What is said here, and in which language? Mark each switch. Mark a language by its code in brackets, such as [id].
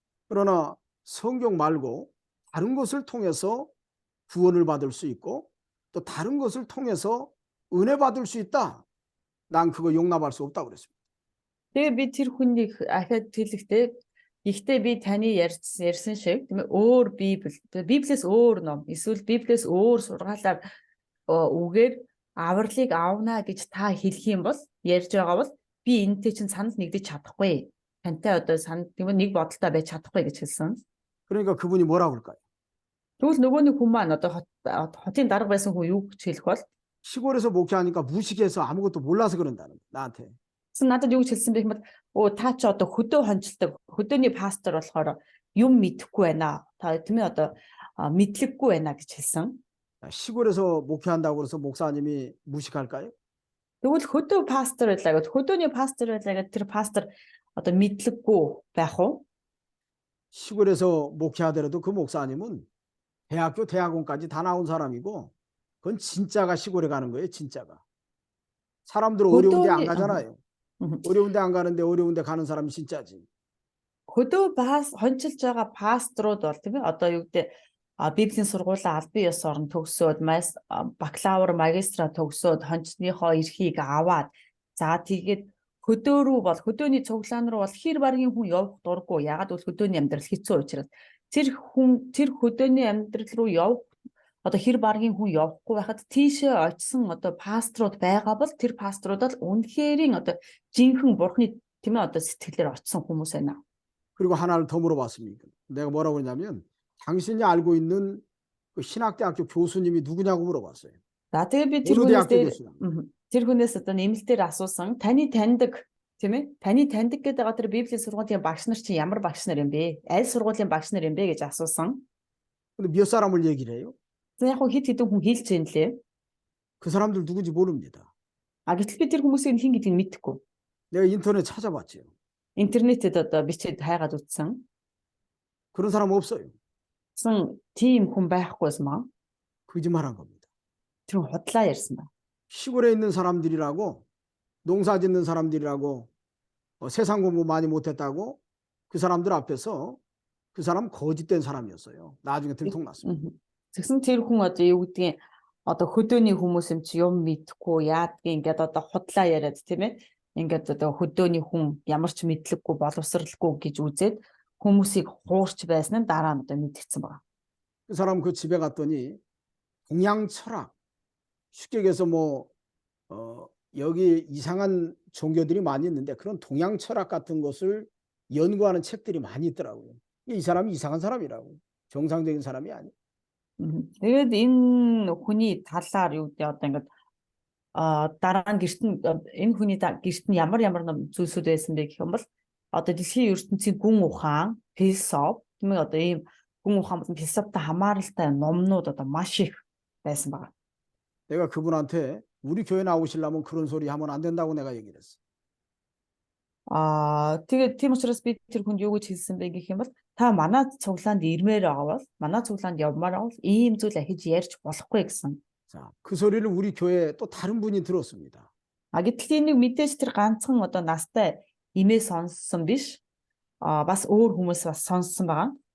[ko] 그러나 성경 말고 다른 것을 통해서 구원을 받을 수 있고 또 다른 것을 통해서 은혜 받을 수 있다. 난 그거 용납할 수 없다고 그랬습니다. [mn] Тэгээ би тэр хүнийг ахаад хэлэхдээ ихтэй би таны ярьсан шиг тийм ээ өөр Библиэс өөр ном эсвэл Библиэс өөр сургаалаар үгээр авралыг авна гэж та хэлэх юм бол ярьж байгаа бол би энэтэй чинь санал нэгдэж чадахгүй. Тантай одоо санал тийм нэг бодолтой байж чадахгүй гэж хэлсэн. [ko] 그러니까 그분이 뭐라고 그럴까요? [mn] Тэгвэл нөгөө нэг хүн маань одоо хотын дарга байсан хүн юу гэж хэлэх бол [ko] 시골에서 목회하니까 무식해서 아무것도 몰라서 그런다는 나한테. [mn] 그래서 надад юу гэж хэлсэн бэ гэвэл та чи одоо хөдөө хончилдог хөдөөний пастор болохоор юм мэдэхгүй байна. Та тийм ээ одоо мэдлэггүй байна гэж хэлсэн. [ko] 시골에서 목회한다고 그래서 목사님이 무식할까요? [mn] Тэгвэл хөдөө пастор байлаа гэж хөдөөний пастор байлаа гэж тэр пастор одоо мэдлэггүй байх уу? [ko] 시골에서 목회하더라도 그 목사님은 대학교 대학원까지 다 나온 사람이고 그건 진짜가 시골에 가는 거예요. 진짜가. 사람들 어려운 데 안 가잖아요. 어려운 데 안 가는데 어려운 데 가는 사람이 진짜지. [mn] Хөдөө хончилж байгаа пасторууд бол тийм ээ одоо юу гэдэг Библийн сургуулаа албан ёс орн төгсөөд бакалавр магистра төгсөөд хончныхоо эрхийг аваад за тэгээд хөдөө рүү бол хөдөөний цуглаан руу бол хэр баргийн хүн явах дурггүй. Ягаад гэвэл хөдөөний амьдрал хэцүү учраас тэр хөдөөний амьдрал руу явах одоо хэр баргийн хүн явахгүй байхад тийшээ очисон одоо пасторууд байгаа бол тэр пасторуудад үнэхэрийн одоо жинхэнэ Бурхны тийм ээ одоо сэтгэлээр очисон хүмүүс байна. [ko] 그리고 하나를 더 물어봤습니다. 내가 뭐라고 했냐면 당신이 알고 있는 그 신학대학교 교수님이 누구냐고 물어봤어요. [mn] За тэгээ би [ko] 어느 대학교 [mn] дээр [ko] 교수냐? [mn] тэр хүнээс одоо нэмэлтээр асуусан таны таньдаг тийм ээ таны таньдаг гэдэг байгаа тэр Библийн сургуулийн багш нар чинь ямар багш нар юм бэ? Аль сургуулийн багш нар юм бэ гэж асуусан. [ko] 근데 몇 사람을 얘기를 해요? [mn] За яг хөө хэд хэдэн хүн хэлж байна лээ. [ko] 그 사람들 누군지 모릅니다. [mn] А гэтэл би тэр хүмүүсийн хэн гэдгийг мэдэхгүй. [ko] 내가 인터넷 찾아봤죠. [mn] Интернетэд одоо бичээд хайгаад үзсэн. [ko] 그런 사람 없어요. [mn] Гэсэн тийм хүн байхгүйс маа. [ko] 거짓말한 겁니다. [mn] Тэр хүн худлаа ярьсан ба. [ko] 시골에 있는 사람들이라고 농사 짓는 사람들이라고 세상 공부 많이 못했다고 그 사람들 앞에서 그 사람 거짓된 사람이었어요. 나중에 들통났습니다. [mn] Тэгсэн тэр хүн одоо юу гэдгийг одоо хөдөөний хүмүүс юм чи юм мэдхгүй яадгийн ингээд одоо худлаа яриад тийм ээ. Ингээд одоо хөдөөний хүн ямар ч мэдлэггүй боловсралгүй гэж үзээд хүмүүсийг хуурч байсан нь дараа нь одоо мэдгэцэн байна. [ko] 그 사람 그 집에 갔더니 동양 철학 쉽게 얘기해서 여기 이상한 종교들이 많이 있는데 그런 동양 철학 같은 것을 연구하는 책들이 많이 있더라고요. 이 사람이 이상한 사람이라고. 정상적인 사람이 아니에요. [mn] Тэгээд энэ хүний талаар юу гэдэг одоо ингээд дараа нь гэрт нь энэ хүний гэрт нь ямар зүйлсүүд байсан бэ гэх юм бол одоо дэлхийн ертөнцийн гүн ухаан, философи тийм ээ одоо ийм гүн ухаан болон философитой хамааралтай номнууд одоо маш их байсан байна. [ko] 내가 그분한테 우리 교회 나오시려면 그런 소리 하면 안 된다고 내가 얘기를 했어. [mn] Тэгээд тийм учраас би тэр хүнд юу гэж хэлсэн бэ гэх юм бол та манай цуглаанд ирмээр авал манай цуглаанд явмаар авал ийм зүйл ахиж ярьж болохгүй гэсэн. [ko] 자, 그 소리를 우리 교회에 또 다른 분이 들었습니다. [mn] Гэтэл энийг мэдээж тэр ганцхан одоо настай имээ сонссон биш. Бас өөр хүмүүс бас сонссон байгаа.